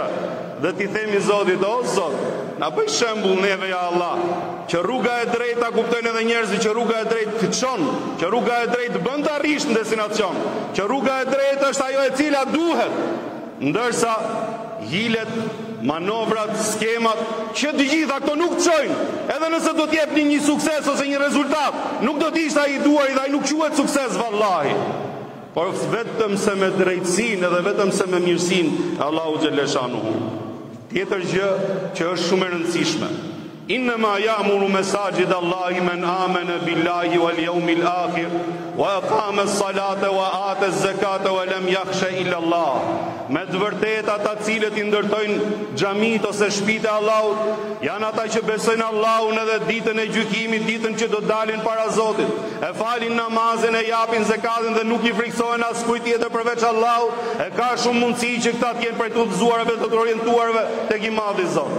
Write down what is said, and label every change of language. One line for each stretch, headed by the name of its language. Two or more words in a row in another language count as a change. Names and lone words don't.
Albanian: Dhe t'i themi Zotit, o Zot, na bëj shembull neve
Arabic: يا الله,
Albanian: që rruga e drejta kuptojnë edhe njerëzit që rruga e drejtë të çon, që rruga e drejtë bën të arrish në destinacion, që rruga e drejtë është ajo e cila duhet, ndërsa hilet, manovrat, skemat, që të gjitha këto nuk çojnë, edhe nëse do të jepni një sukses ose një rezultat, nuk do të ishte ai i duar dhe ai nuk quhet sukses vallahi. Por vetëm se me drejtësinë edhe vetëm se me mirësinë Allahu Xheleshanuhu. Tjetër gjë që është shumë e rëndësishme.
Arabic: إنما يعمر مساجد الله من آمن بالله واليوم الآخر وأقام الصلاة وآتى الزكاة ولم يخش إلا الله.
Albanian: Me të vërtetë ata cilët i ndërtojnë xhamit ose shtëpitë e Allahut janë ata që besojnë Allahun edhe ditën e gjykimit, ditën që do dalin para Zotit, e falin namazin, e japin zakatin dhe nuk i friksohen askujt tjetër përveç Allahut. E ka shumë mundësi që këta të jenë prej të udhëzuarve, të orientuarve tek i madhi Zot.